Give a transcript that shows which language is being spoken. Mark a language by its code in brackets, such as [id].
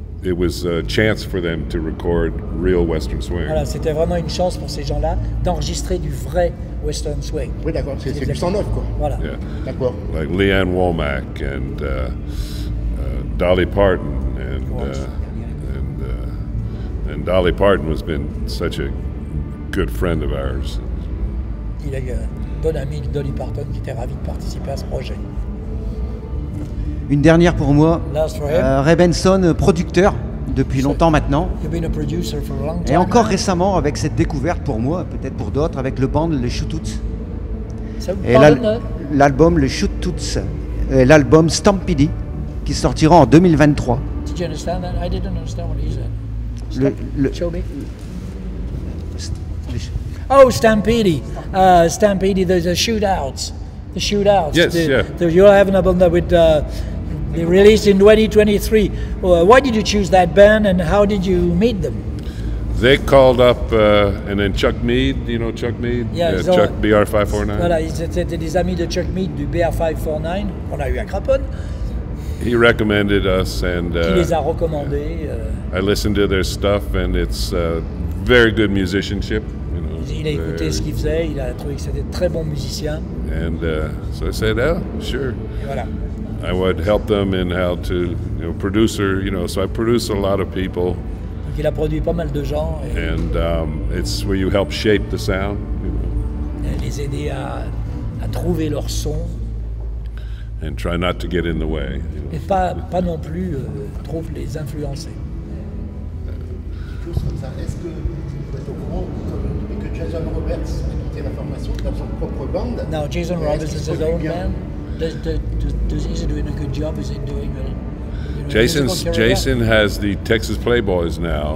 [en] It was a chance for them to record real Western swing. [fr] Voilà, c'était vraiment une chance pour ces gens-là d'enregistrer du vrai Western swing. Oui, d'accord, c'est du 109, quoi. Voilà. [en] Yeah. [fr] D'accord. [en] Like Leanne Womack and Dolly Parton and Dolly Parton has been such a good friend of ours. [fr] Il a eu un bon ami de Dolly Parton qui était ravi de participer à ce projet. Une dernière pour moi. Ray Benson, producteur depuis longtemps maintenant. Et encore récemment avec cette découverte pour moi, peut-être pour d'autres, avec le band Le Shoot-Toots. Et l'album Le Shoot-Toots, l'album Stampede, qui sortira en 2023. [en] Did you understand that? I didn't understand what he said. Show me. Oh, Stampede. Stampede, there's the shootouts. The shootouts. Yes, yeah. You have an album that they released in 2023. Why did you choose that band and how did you meet them? They called up, and then Chuck Mead, you know Chuck Mead? Yeah, Chuck BR549. [fr] Voilà, ils étaient des amis de Chuck Mead du BR549. On a eu à Craponne. [en] He recommended us, and [fr] Qui les a recommandés. [en] I listened to their stuff, and it's very good musicianship. [fr] Il a écouté ce qu'il faisait, il a trouvé que c'était de très bons musiciens. [en] And so I said, "Oh, sure." [fr] Et voilà. [en] I would help them in how to, producer, so I produce a lot of people. [fr] Donc il a produit pas mal de gens. [en] And it's where you help shape the sound. [fr] Les aider à trouver leur son. [en] And try not to get in the way. [fr] Et pas non plus trop les influencer. Est-ce que vous êtes au courant que Jason Roberts a quitté la formation dans son propre band? [en] Now Jason Roberts is his own band. Is he doing a good job? Is he doing Jason has the Texas Playboys now.